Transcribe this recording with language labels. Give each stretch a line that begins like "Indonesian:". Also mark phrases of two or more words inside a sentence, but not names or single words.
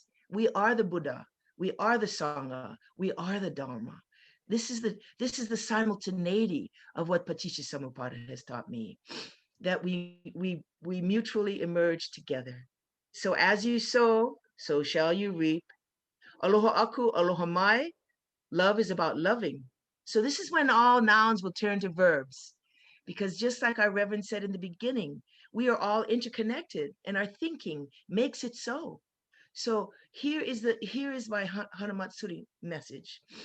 English: We are the Buddha. We are the Sangha. We are the Dharma. This is the simultaneity of what Paticca has taught me, that we mutually emerge together. So as you sow, so shall you reap.
Hawaiian: Aloha aku, aloha mai.
English: Love is about loving. So this is when all nouns will turn to verbs, because just like our Reverend said in the beginning, we are all interconnected, and our thinking makes it so. So here is my Hanamatsuri message.